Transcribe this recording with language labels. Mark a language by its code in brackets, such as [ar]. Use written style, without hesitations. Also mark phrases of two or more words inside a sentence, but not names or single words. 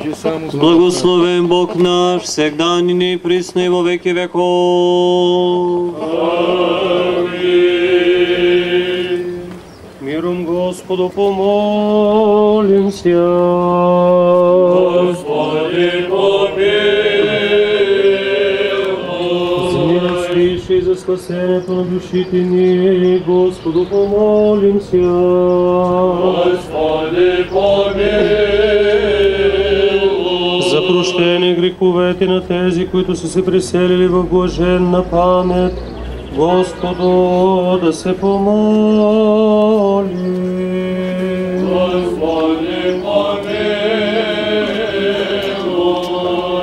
[cu] Благословен Бог наш, всегда и присно и во веки веков. Амин. Миром Господу помолимся. Господи, помилуй. [bg] Святейший за спасението на душите ни, [cu] Господу помолимся. Господи, помилуй. [bg] За прощение греховете на тези, които са се преселили в блаженна памет, Господу да се помоли. [cu] Господи, помилуй.